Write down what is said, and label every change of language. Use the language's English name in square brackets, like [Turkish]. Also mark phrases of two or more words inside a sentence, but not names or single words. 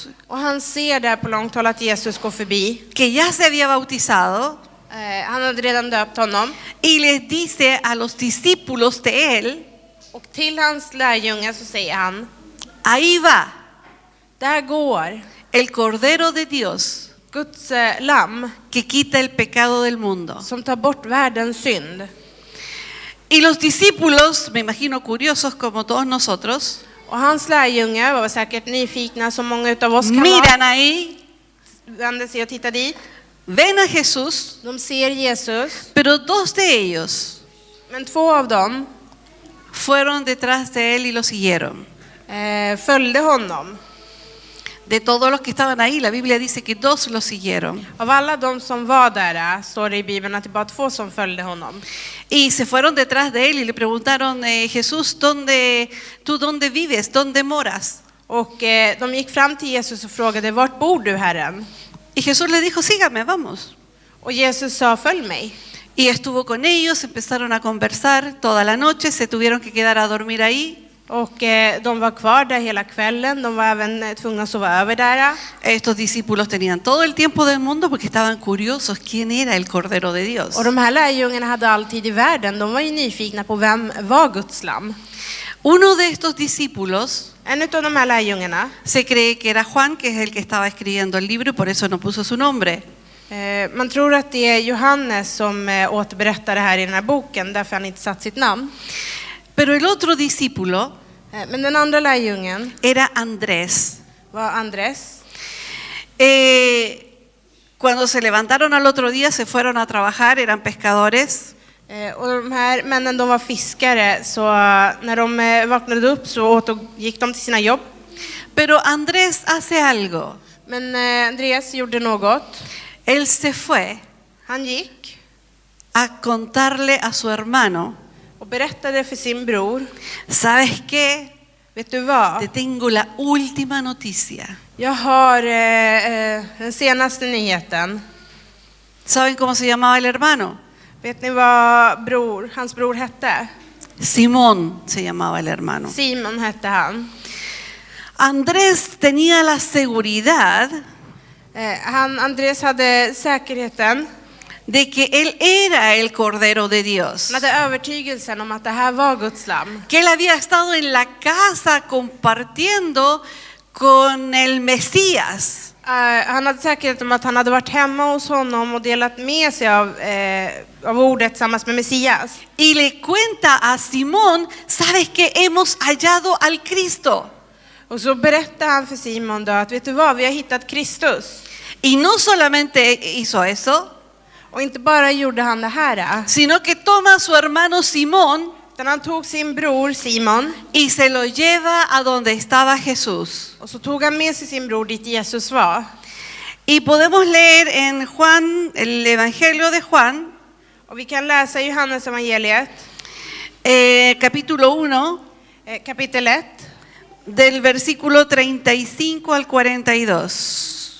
[Swedish] Och han ser där på långt håll att Jesus går förbi. [Spanish] que ya se había bautizado, [Swedish] Han hade redan döpt honom. [Spanish] y les dice a los discípulos de él, [Swedish] Och till hans lärjungar så säger han: [Spanish] ahí va [Swedish] där går [Spanish] el Cordero de Dios [Swedish] Guds lamm [Spanish] que quita el pecado del mundo. [Swedish] som tar bort världens synd. [Spanish] Y los discípulos, me imagino curiosos como todos nosotros, [Swedish] Och hans lärjungar var säkert nyfikna som många utav oss kan vara. [Spanish] miran ahí, [Swedish] Vände sig och tittar dit. [Spanish] ven a Jesús, [Swedish] De ser Jesus. [Spanish] pero 2 de ellos [Swedish] Men 2 av dem [Spanish] fueron detrás de él y lo siguieron. [Swedish] följde honom. [Spanish] De todos los que estaban ahí, la Biblia dice que 2 lo siguieron. [Swedish] Av alla de som var där står det i Bibeln att det bara 2 som följde honom. [Spanish] Y se fueron detrás de él y le preguntaron, Jesús, ¿tú dónde vives? ¿Dónde moras? [Swedish] Och de gick fram till Jesus och frågade: vart bor du, Herren? [Spanish] Y Jesús le dijo, sígame, vamos. [Swedish] Och Jesus sa: följ mig. [Spanish] Y estuvo con ellos, empezaron a conversar toda la noche, se tuvieron que quedar a dormir ahí. [Swedish] Och de var kvar där hela kvällen. De var även tvungna att sova över där. [Spanish] Estos discípulos tenían todo el tiempo del mundo porque estaban curiosos quién era el Cordero de Dios. [Swedish] Och de här lärjungarna hade all tid i världen. De var ju nyfikna på vem var Guds lamm. [Spanish] Uno de estos discípulos [Swedish] En av de här lärjungarna, [Spanish] se cree que era Juan, que es el que estaba escribiendo el libro y por eso no puso su nombre. [Swedish] man tror att det är Johannes som återberättar det här i den här boken, därför han inte satt sitt namn. [Spanish] Pero el otro discípulo [Swedish] Men den andra lärjungen [Spanish] era Andrés. [Swedish] var Andres. [Spanish] Cuando se levantaron al otro día se fueron a trabajar, eran pescadores. [Swedish] Och de här männen, de var fiskare, så när de vaknade upp så gick de till sina jobb. [Spanish] Pero Andrés hace algo. [Swedish] Men Andreas gjorde något. [Spanish] Él se fue [Swedish] Han gick [Spanish] a contarle a su hermano, [Swedish] och berättade för sin bror: [Spanish] ¿sabes qué? [Swedish] vet du vad? [Spanish] Te tengo la última noticia. [Swedish] Jag har den senaste nyheten. [Spanish] ¿Saben cómo se llamaba el hermano? [Swedish] Vet ni vad hans bror hette? [Spanish] Simón se llamaba el hermano. [Swedish] Simon hette han. [Spanish] Andrés tenía la seguridad [Swedish] Andreas hade säkerheten. [Spanish] de que él era el Cordero de Dios. [Swedish] Han hade övertygelsen om att det här var Guds lamm. [Spanish] Que él había estado en la casa compartiendo con el Mesías. [Swedish] Han hade säkerhet om att han hade varit hemma hos honom och delat med sig av ordet tillsammans med Messias. [Spanish] Y le cuenta a Simón, ¿sabes que hemos hallado al Cristo? [Swedish] Och så berättar han för Simon då att vet du vad, vi har hittat Kristus. [Spanish] Y no solamente hizo eso, [Swedish] Och inte bara gjorde han det här, [Spanish] sino que toma a su hermano Simón [Swedish] utan han tog sin bror Simon [Spanish] y se lo lleva a donde estaba Jesús. [Swedish] och så tog han med sig sin bror dit Jesus var. [Spanish] Y podemos leer en Juan, el Evangelio de Juan, [Swedish] Och vi kan läsa i Johannes evangeliet, [Spanish] capítulo 1, [Swedish] kapitel 1, [Spanish] del versículo 35 al 42.